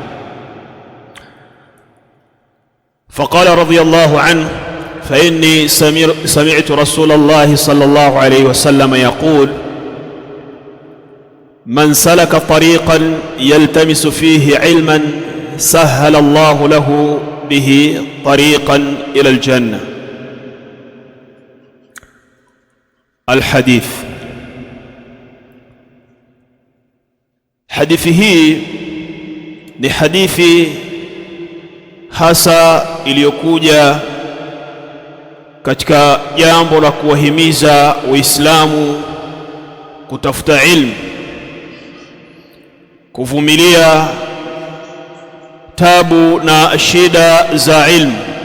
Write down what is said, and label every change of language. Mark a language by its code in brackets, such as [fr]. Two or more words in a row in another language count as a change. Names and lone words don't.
[ar] فقال رضي الله عنه فإني سمعت رسول الله صلى الله عليه وسلم يقول من سلك طريقا يلتمس فيه علما سهل الله له به طريقا إلى الجنة. الحديث. [sw] Hadithi hii ni hadithi hasa iliyokuja katika jambo la kuwahimiza Waislamu kutafuta ilmu, kuvumilia tabu na shida za ilmu.